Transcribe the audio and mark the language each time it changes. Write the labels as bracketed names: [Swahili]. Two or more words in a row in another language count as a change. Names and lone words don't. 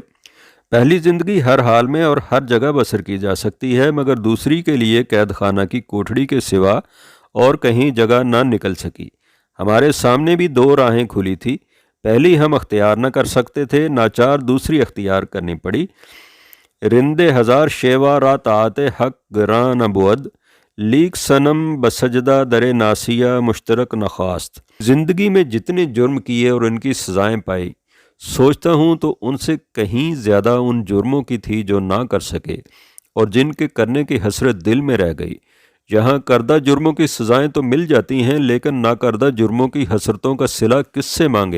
[Urdu] پہلی زندگی ہر حال میں اور ہر جگہ بسر کی جا سکتی ہے، مگر دوسری کے لیے قید خانہ کی کوٹھڑی کے سوا اور کہیں جگہ نہ نکل سکی۔ ہمارے سامنے بھی 2 راہیں کھلی تھی، پہلی ہم اختیار نہ کر سکتے تھے، ناچار دوسری اختیار کرنی پڑی۔ [Persian] رند ہزار شیوا را طاعت حق گراں نہ بود، لیک صنم بسجدہ در ناسیہ مشترک نخواست۔ [Urdu] زندگی میں جتنے جرم کیے اور ان کی سزائیں پائی، سوچتا ہوں تو ان سے کہیں زیادہ ان جرموں کی تھی جو نہ کر سکے اور جن کے کرنے کی حسرت دل میں رہ گئی۔ یہاں کردہ جرموں کی سزائیں تو مل جاتی ہیں، لیکن نہ کردہ جرموں کی حسرتوں کا صلہ کس سے مانگے؟